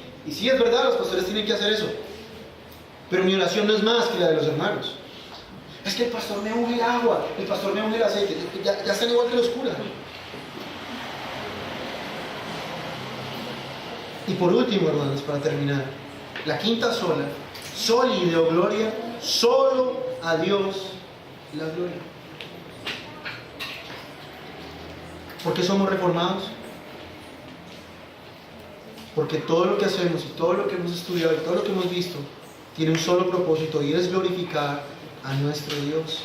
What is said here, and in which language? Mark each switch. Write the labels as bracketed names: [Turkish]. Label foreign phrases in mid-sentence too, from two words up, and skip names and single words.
[Spanish] Y sí, es verdad, los pastores tienen que hacer eso. Pero mi oración no es más que la de los hermanos. Es que el pastor me unge el agua, el pastor me unge el aceite. Ya están igual que los curas. Y por último, hermanos, para terminar, la quinta sola, [Latin] soli Deo gloria, [Spanish] solo a Dios la gloria. ¿Por qué somos reformados? Porque todo lo que hacemos y todo lo que hemos estudiado y todo lo que hemos visto tiene un solo propósito, y es glorificar a nuestro Dios.